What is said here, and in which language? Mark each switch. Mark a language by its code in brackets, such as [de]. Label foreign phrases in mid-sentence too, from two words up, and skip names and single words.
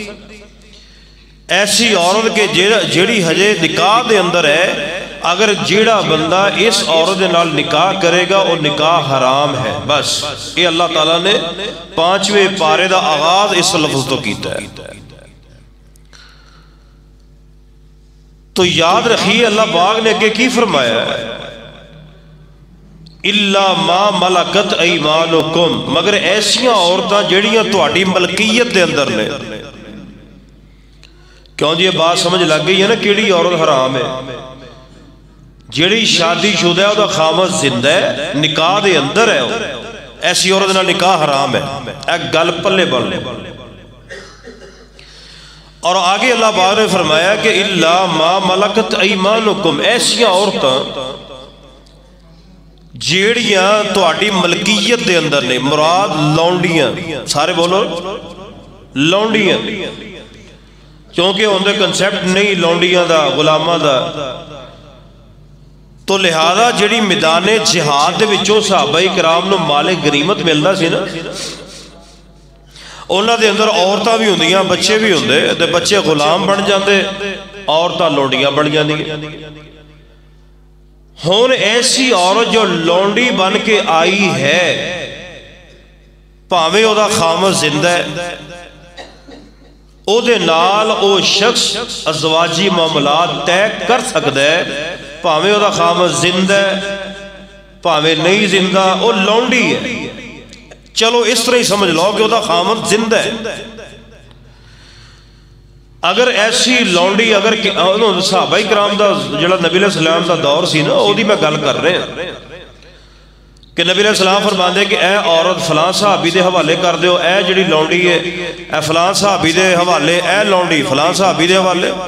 [pa] ایسی عورت کے جیڑی ہجے نکاح دے اندر ہے، اگر جیڑا بندہ اس عورت دے نال نکاح کرے گا وہ نکاح حرام ہے. بس یہ اللہ تعالیٰ نے 5ویں پارے دا آغاز اس لفظ تو کیتا ہے. [ur] تو یاد رکھیے اللہ پاک نے کہ کی فرمایا ہے، [ar] اِلَّا مَا مَلَكَتْ أَيْمَانُكُمْ، [pa] مگر ایسیاں عورتاں جڑیاں تہاڈی ملکیت دے اندر نے. کیوں جی یہ بات سمجھ لگ گئی ہے نا کیڑی عورت حرام ہے؟ جڑی شادی شدہ ہے وہ خامد زندہ ہے، نکاح دے اندر ہے، ایسی عورت نہ نکاح حرام ہے. ایک گل پلے بن لے. اور آگے اللہ پاک نے فرمایا کہ [ar] اِلَّا مَا مَلَكَتْ أَيْمَانُكُمْ، [pa] ایسیاں عورتاں جیڑیاں تہاڈی ملکیت دے اندر نے. مراد لونڈیاں، سارے بولو لونڈیاں، کیونکہ ان دے کنسیپٹ نہیں لونڈیاں دا، غلاماں دا. تو لہذا جڑی میدان جہاد دے وچوں صحابہ کرام نو مال غنیمت ملدا سی نا، انہاں دے اندر عورتاں بھی ہوندیاں، بچے بھی ہوندے، تے بچے غلام بن جاندے، عورتاں لونڈیاں بن جاندیاں. ہن ایسی عورت جو لونڈی بن کے آئی ہے، پاویں او دا خامد زندہ ہے، او دے نال او شخص ازواجی معاملات طے کر سکتا ہے، پاویں او دا خامد زندہ ہے پاویں نہیں زندہ، او لونڈی ہے. [ur] چلو اس طرح ہی سمجھ لو کہ وہ دا خامد زندہ ہے. اگر ایسی لونڈی اگر صحابہ کرام دا جڑا نبی علیہ السلام دا دور سی نا، وہ دی میں گل کر رہے ہیں کہ نبی علیہ السلام فرماندے کہ اے عورت فلاں صحابی دے حوالے کر دیو، اے جڑی لونڈی ہے اے فلاں صحابی دے حوالے، اے لونڈی فلاں صحابی دے حوالے.